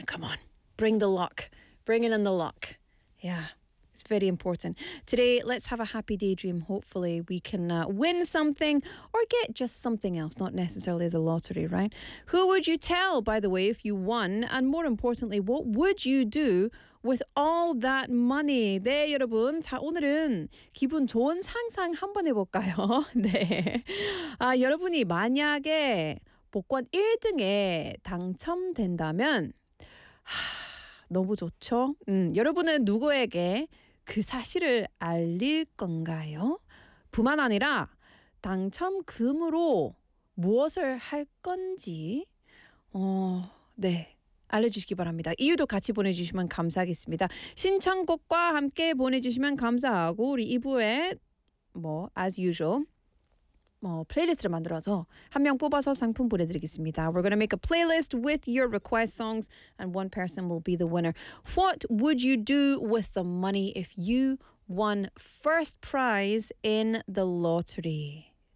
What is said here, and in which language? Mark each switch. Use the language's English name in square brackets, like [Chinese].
[English] Come on. Bring the luck. Bring in the luck. Yeah, it's very important. Today, let's have a happy daydream. Hopefully, we can win something or get just something else, not necessarily the lottery, right? Who would you tell, by the way, if you won? And more importantly, what would you do with all that money? [Korean] 네, 여러분. 자, 오늘은 기분 좋은 상상 한번 해볼까요? 네. 여러분이 만약에 복권 1등에 당첨된다면, 너무 좋죠? 여러분은 누구에게 그 사실을 알릴 건가요? 뿐만 아니라 당첨금으로 무엇을 할 건지, 네, 알려주시기 바랍니다. 이유도 같이 보내주시면 감사하겠습니다. 신청곡과 함께 보내주시면 감사하고, 우리 2부에, [English] as usual, [Korean] 플레이리스트를 만들어서 한명 뽑아서 상품 보내드리겠습니다. [English] We're gonna make a playlist with your request songs, and one person will be the winner. What would you do with the money if you won first prize in the lottery?